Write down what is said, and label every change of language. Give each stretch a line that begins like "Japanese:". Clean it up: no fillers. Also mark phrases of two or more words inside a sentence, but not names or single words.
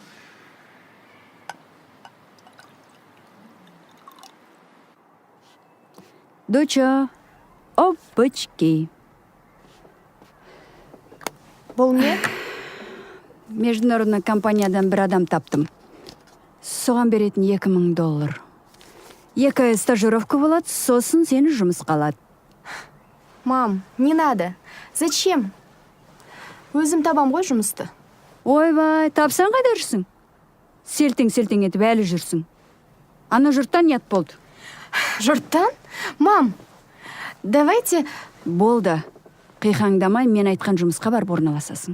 Russian: Доча, опачки.
Kazakh: Бұл не? Международный компаниядан бір адам таптым. Соған беретін $2000. 2 ай стажировка болады, сосын сені жұмысқа алады.
Russian: Мам, не надо. Зачем?
Kazakh: Өзім табам ғой жұмысты. Ойбай, тапсаң қайда жүрсің? Селтең етіп әлі жүрсің. Ана жұрттан ұят болды. Жұрттан?
Russian: Мам, давайте...
Kazakh: Болды. Қиқаңдамай, мен айтқан жұмысқа барып орналасасың.